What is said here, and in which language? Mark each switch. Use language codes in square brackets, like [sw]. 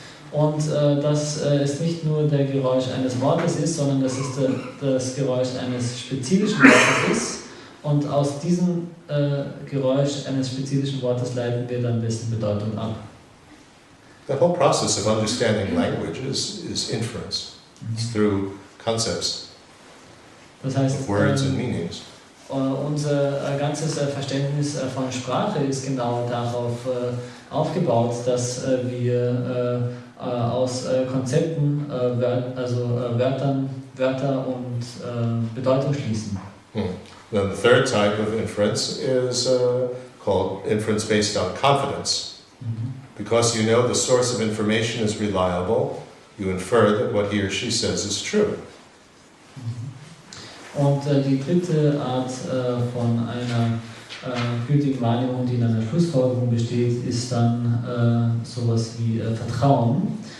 [de] Und dass es nicht nur der Geräusch eines Wortes ist, sondern dass es das Geräusch eines spezifischen Wortes ist. Und aus diesem Geräusch eines spezifischen Wortes leiten wir dann dessen Bedeutung ab. [en] The whole process of understanding language is inference. It's through concepts. [de] Das heißt, [en] of words and meanings. [de] Unser ganzes Verständnis von Sprache ist genau darauf aufgebaut, dass wir aus Konzepten, Wörter und Bedeutung schließen. [en] Then the third type of inference is called inference based on confidence. Because you know the source of information is reliable, you infer that what he or she says is true. [de] Und die dritte Art von einer gültigen Wahrnehmung, die in einer Schlussfolgerung besteht, ist dann sowas wie Vertrauen.